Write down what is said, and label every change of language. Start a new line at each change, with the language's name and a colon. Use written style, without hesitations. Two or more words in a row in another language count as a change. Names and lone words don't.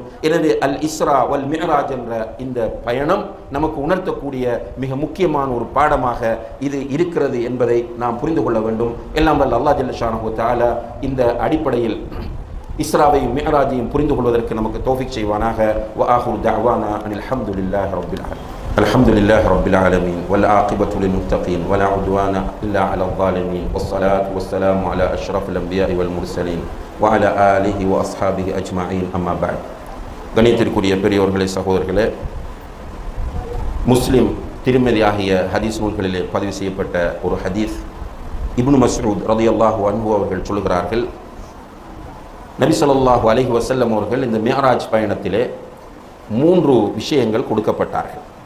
Tamil: எனவே
Arabic: الإسراء والمعراج
Tamil: என்ற இந்த பயணம் நமக்கு உணர்த்தக்கூடிய மிக முக்கியமான ஒரு பாடமாக இது இருக்கிறது என்பதை நாம் புரிந்து கொள்ள வேண்டும். எல்லாம் வல்ல
Arabic: الله جل شأنه تعالى
Tamil: இந்த அடிப்படையில் இஸ்ராவையும் மிஅராஜையும் புரிந்து கொள்வதற்கு நமக்கு தௌஃபீக் செய்வானாக.
Arabic: وآخر دعوانا أن الحمد لله رب العالمين. الحمد لله رب العالمين والعاقبة للمتقين ولا عدوان إلا على الظالمين والصلاة والسلام على أشرف الأنبياء والمرسلين وعلى آله وأصحابه أجمعين أما بعد.
Tamil: கணியத்திற்குரிய பெரியோர்களே, சகோதரர்களே, முஸ்லிம் திருமதி ஆகிய ஹதீஸ் நூல்களிலே பதிவு செய்யப்பட்ட ஒரு ஹதீஸ், இப்னு மஸ்ஊத்
Arabic: رضي الله عنه
Tamil: அவர்கள் சொல்கிறார்கள், நபி
Arabic: صلى الله عليه وسلم
Tamil: அவர்கள் இந்த மிஅராஜ் பயணத்திலே 3 விஷயங்கள் கொடுக்கப்பட்டார்கள்.